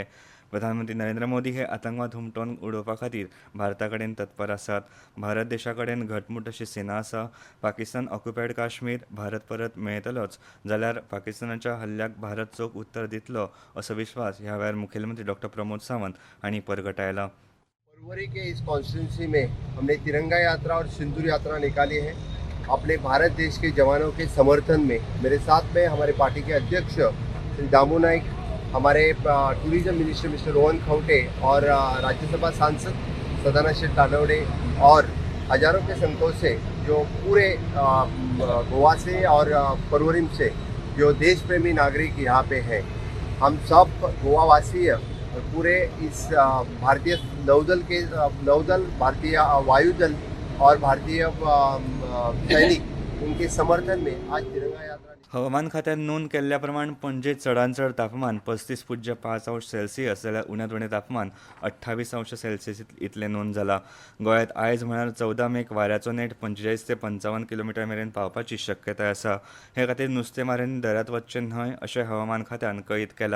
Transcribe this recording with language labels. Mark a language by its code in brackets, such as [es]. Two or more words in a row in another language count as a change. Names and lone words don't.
[kok] प्रधानमंत्री नरेंद्र मोदी हे आतंकवाद हुमटोवन उडोवपा खातीर भारता कडेन तत्पर आसात. भारत देशा कडेन घटमूट अशी सेना आसा. पाकिस्तान ऑक्युपायड काश्मीर भारत परत मेळयतलोच जाल्यार पाकिस्तानाच्या हल्ल्याक भारत चोख उत्तर दितलो असो विश्वास ह्या वेळार मुखेलमंत्री डॉ प्रमोद सावंत हांणी परगटायला. [hi] फरवरी के इस कॉन्स्टिट्यूंसी में हमने तिरंगा यात्रा और सिंदूर यात्रा निकाली है अपने भारत देश के जवानों के समर्थन में. मेरे साथ में हमारे पार्टी के अध्यक्ष श्री दामू नाइक, हमारे [en] Tourism Minister Mister [hi] रोहन खंवटे और राज्यसभा सांसद सदानंद शेट तानावडे और हजारों के संख्या से जो पूरे गोवा से और परवरिम से जो देश प्रेमी नागरिक यहाँ पे हैं. हम सब गोवावासी पूरे इस भारतीय नौदल, भारतीय वायुदल और भारतीय सैनिक उनके समर्थन में आज तिरंगा यात्रा. [kok] हवामान खात्यान नोंद केल्ल्या प्रमाण पणजेत चडांत चड तापमान 35.5°C जाल्यार उण्यांत उणें तापमान 28°C इतलें नोंद जालां. गोंयांत आयज म्हळ्यार 14 मेक वाऱ्याचो नेट 45 ते 55 किलोमीटर मेरेन पावपाची शक्यताय आसा. हे खातीर नुस्तेमाऱ्यांनी दर्यांत वचचें न्हय अशें हवामान खात्यान कळीत केलां.